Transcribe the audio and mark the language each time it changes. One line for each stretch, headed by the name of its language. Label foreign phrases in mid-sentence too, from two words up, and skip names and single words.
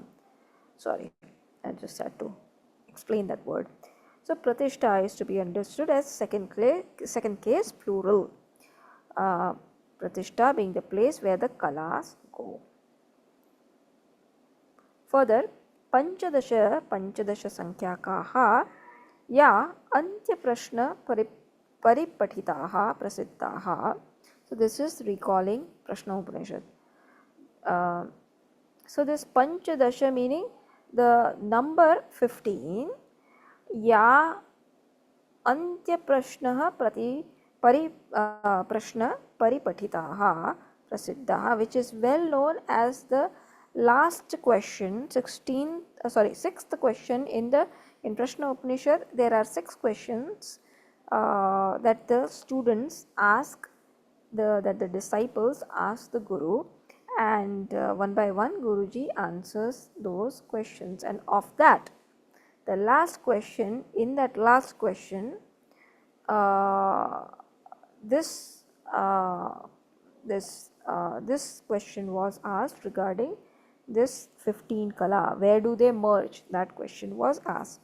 English: Sorry, I just had to explain that word. So pratishta is to be understood as second case plural. Pratishta being the place where the kalas go. Further,
Sanskrit: panchadasha sankhyaakaha ya antya prashna paripatitaha prasiddhaha.
English: So this is recalling Prashna Upanishad. So this panchadasha meaning the number 15,
Sanskrit: ya antya prashna prashna paripatitaha prasiddhaha,
English: which is well known as the last question, sixth question in Prashna Upanishad. There are 6 questions that the students ask that the disciples ask the Guru, and one by one Guruji answers those questions, and of that the last question, in that last question, uh, this this question was asked regarding this 15 kala, where do they merge, that question was asked.